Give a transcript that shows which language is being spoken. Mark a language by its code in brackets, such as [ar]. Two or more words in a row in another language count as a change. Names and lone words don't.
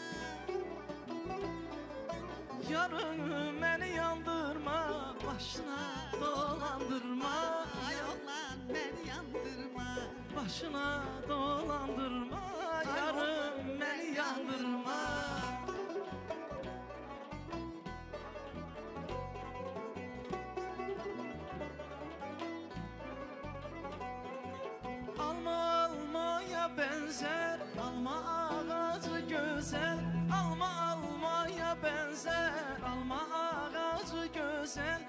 [az] Yarım məni yandırma, başına dolandırma. ay oğlan məni yandırma. Başına dolandırma, yarım məni yandırma. [tr] Alma almaya benzer, alma ağacı güzel. Alma almaya benzer, alma ağacı güzel.